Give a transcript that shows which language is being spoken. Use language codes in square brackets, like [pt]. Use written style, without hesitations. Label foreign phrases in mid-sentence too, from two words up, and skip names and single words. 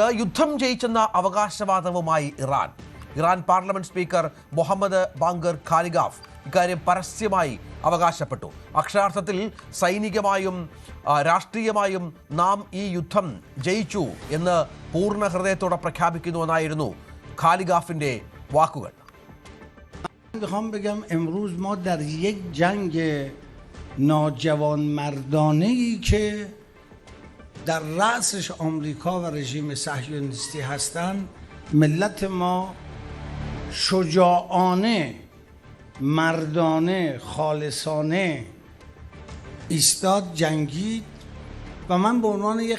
[ml] യുദ്ധം ജയിച്ചെന്ന അവകാശവാദവുമായി ഇറാൻ പാർലമെന്റ് സ്പീക്കർ മുഹമ്മദ് ബാങ്കർ ഖാലിഗാഫ് ഇക്കാര്യം പരസ്യമായി അവകാശപ്പെട്ടു. അക്ഷരാർത്ഥത്തിൽ സൈനികമായും രാഷ്ട്രീയമായും നാം ഈ യുദ്ധം ജയിച്ചു എന്ന് പൂർണ്ണ ഹൃദയത്തോടെ പ്രഖ്യാപിക്കുന്നുവെന്നായിരുന്നു ഖാലിഗാഫിന്റെ വാക്കുകൾ. [fa] میخوام بگم امروز ما در یک جنگ ناجوانمردانه‌ای که در رأسش آمریکا و رژیم صهیونیستی هستند ملت ما شجاعانه مردانه خالصانه ایستاد جنگید و من به عنوان یک